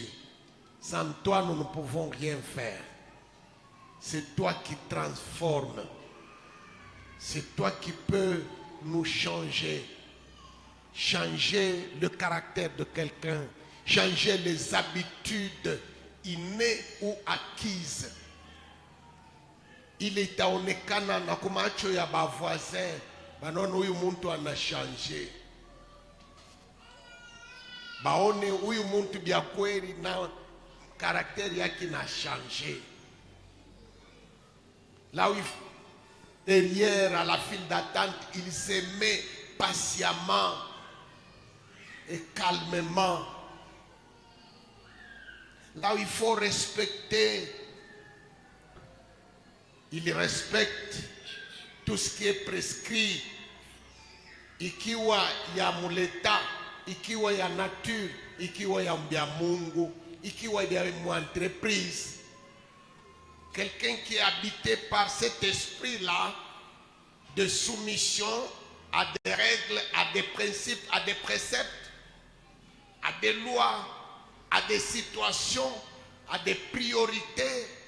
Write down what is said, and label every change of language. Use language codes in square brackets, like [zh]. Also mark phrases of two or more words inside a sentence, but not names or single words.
[fr] Sans toi, nous ne pouvons rien faire. C'est toi qui transformes. C'est toi qui peux nous changer. Changer le caractère de quelqu'un. Changer les habitudes innées ou acquises. Il est [sw] aonekana na kumacho ya bavoisin. Banaona huyu muntu ana changer. Baone huyu muntu bya kweli na caractère yake na changer. [fr] Là où derrière à la file d'attente, il se met patiemment et calmement. Là où il faut respecter il respecte tout ce qui est prescrit. [sw] Ikiwa ya muleta, ikiwa ya nature, ikiwa ya mbia Mungu, ikiwa ya entreprise. [fr] Quelqu'un qui est habité par cet esprit-là de soumission à des règles, à des principes, à des préceptes, à des lois, à des situations, à des priorités.